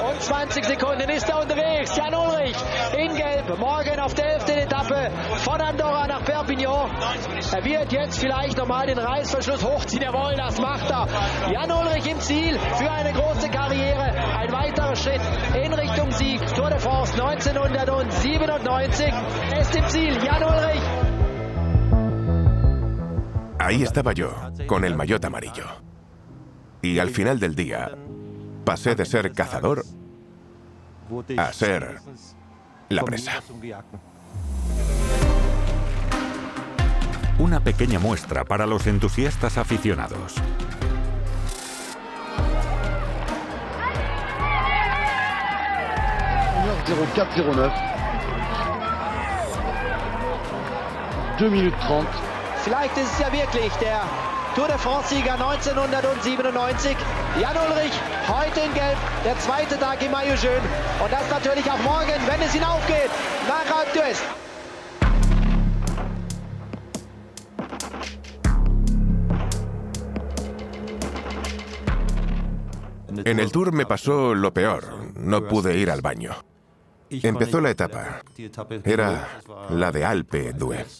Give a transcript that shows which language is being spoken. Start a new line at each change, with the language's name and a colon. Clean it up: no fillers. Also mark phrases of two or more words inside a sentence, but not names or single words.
German: und 20 Sekunden ist er unterwegs. Jan Ullrich in Gelb, morgen auf der 11. Etappe von Andorra nach Perpignan. Er wird jetzt vielleicht nochmal den Reißverschluss hochziehen. Jawohl, das macht er. Jan Ullrich im Ziel für eine große Karriere. Ein weiterer Schritt in Richtung Sieg. Tour de France 1997. Er ist im Ziel, Jan Ullrich.
Spanish: Ahí estaba yo, con el maillot amarillo. Y al final del día, pasé de ser cazador a ser la presa. Una pequeña muestra para los entusiastas aficionados.
German: Vielleicht ist es ja wirklich der Tour de France-Sieger 1997. Jan Ullrich, heute in Gelb, der zweite Tag im
French: Maillot jaune.
German: Und das natürlich auch morgen, wenn es hinaufgeht, nach Alpe d'Huez.
Spanish: En el Tour me pasó lo peor. No pude ir al baño. Empezó la etapa. Era la de Alpe d'Huez.